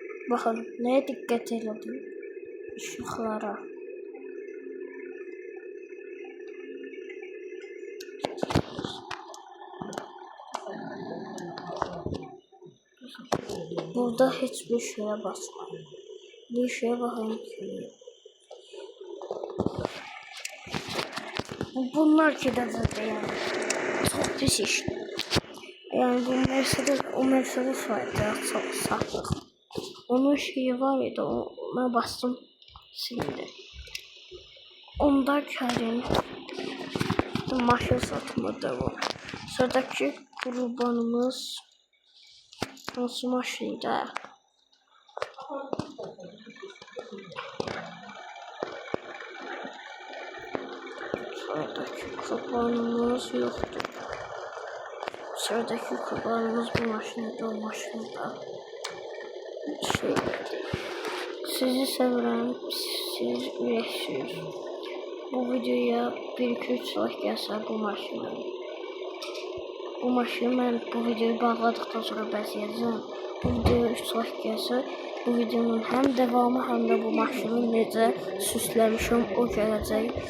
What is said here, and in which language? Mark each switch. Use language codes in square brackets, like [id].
[tr] Bakın neye dikkat edelim? Işıklara. Burada hiçbir şeye basmayın. Bir şeye bakın ki [az] bunlar gedəcək yəni. Çox pis işdir. Yəni bu Mercedes var idi, çox satdıq. Onun şeyi var idi, ona bastım silindi. Onda gəlin maşın satımıdır bu. Sıradakı qurbanımız hansı maşında? [tr] Sıradaki kurbanımız yoktu. Sıradaki kurbanımız bu maşında, o maşında. [az] Sizi sevirəm, siz ürəksiniz. Bu videoya 1-2-3 like gəlsə bu maşını mən bu videoyu bağladıqdan sonra bəzəyəcəm. Bu videoya 3 like gəlsə bu videonun həm devamı, həm də bu maşını necə süsləmişəm o gələcək.